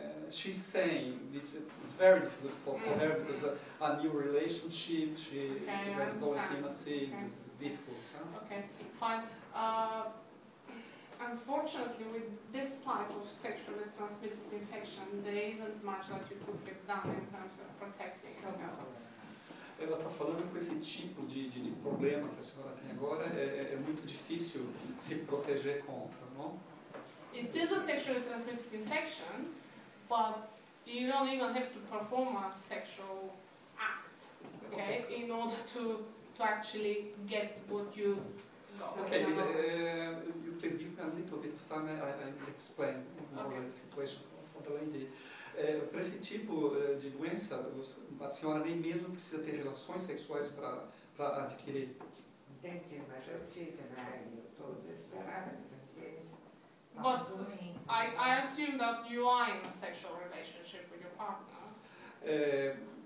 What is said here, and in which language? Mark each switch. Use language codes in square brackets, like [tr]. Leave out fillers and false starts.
[en] She's saying this is very difficult for her because a new relationship, she has no intimacy, it's difficult. Huh? Okay, fine. Unfortunately, with this type of sexually transmitted infection, there isn't much that you could get done in terms of protecting yourself. [pt] Ela está falando com esse tipo de problema que a senhora tem agora, é muito difícil se proteger contra, não? [en] It is a sexually transmitted infection, but you don't even have to perform a sexual act, okay, in order to to actually get what you got. Okay, you please give me a little bit of time. I will explain more Okay. the situation for the lady. [pt] Para esse tipo de doença, a senhora nem mesmo precisa ter relações sexuais para adquirir. Entendi, mas eu tive, né? E eu estou desesperada porque tá [en] But [pt] muito ruim. [en] I assume that you are in a sexual relationship with your partner.